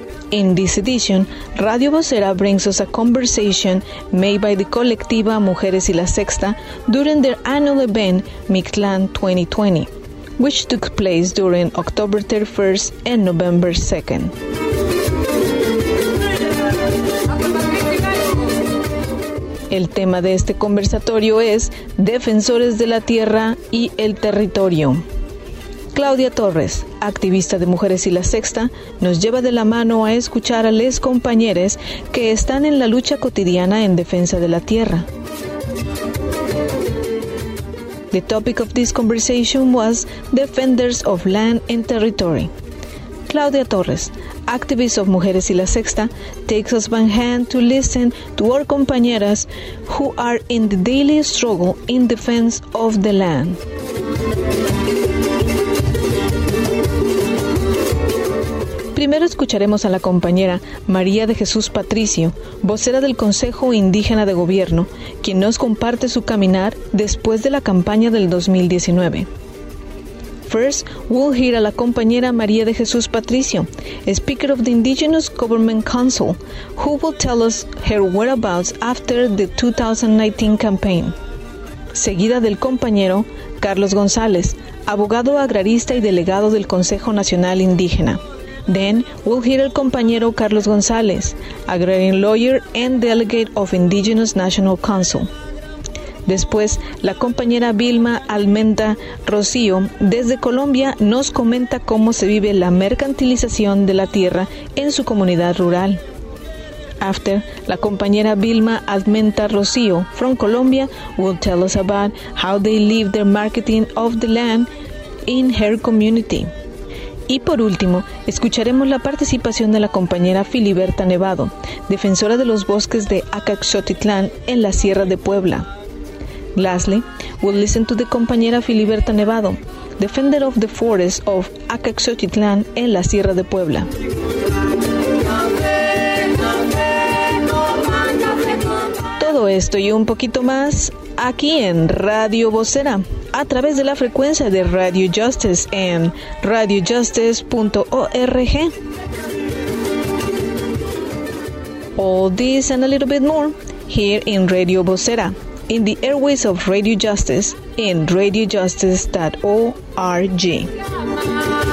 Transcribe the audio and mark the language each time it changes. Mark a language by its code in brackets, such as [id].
[en] In this edition, Radio Vocera brings us a conversation made by the colectiva Mujeres y la Sexta during their annual event Mictlán 2020. Which took place during October 31st and November 2nd. [es] El tema de este conversatorio es Defensores de la Tierra y el Territorio. Claudia Torres, activista de Mujeres y la Sexta, nos lleva de la mano a escuchar a les compañeres que están en la lucha cotidiana en defensa de la tierra. [en] The topic of this conversation was Defenders of Land and Territory. Claudia Torres, activist of Mujeres y la Sexta, takes us by hand to listen to our compañeras who are in the daily struggle in defense of the land. [es] Primero escucharemos a la compañera María de Jesús Patricio, vocera del Consejo Indígena de Gobierno, quien nos comparte su caminar después de la campaña del 2019. [en] First, we'll hear [es] a la compañera [en] María de Jesús Patricio, Speaker of the Indigenous Government Council, who will tell us her whereabouts after the 2019 campaign. [es] Seguida del compañero Carlos González, abogado agrarista y delegado del Consejo Nacional Indígena. [en] Then, we'll hear [es] el compañero [en] Carlos González, agrarian lawyer and delegate of Indigenous National Council. [es] Después, la compañera Vilma Almenda Rocío, desde Colombia, nos comenta cómo se vive la mercantilización de la tierra en su comunidad rural. [en] After, [es] la compañera [en] Vilma Almenta Rocío from Colombia will tell us about how they live their marketing of the land in her community. [es] Y por último, escucharemos la participación de la compañera Filiberta Nevado, defensora de los bosques de Acaxotitlán en la Sierra de Puebla. [en] Lastly, we'll listen to the compañera Filiberta Nevado, defender of the forests of Acaxotitlán en la Sierra de Puebla. [es] Todo esto y un poquito más aquí en Radio Vocera, a través de la frecuencia de Radio Justice en radiojustice.org. [en] All this and a little bit more here in Radio Vocera, in the airways of Radio Justice, in radiojustice.org.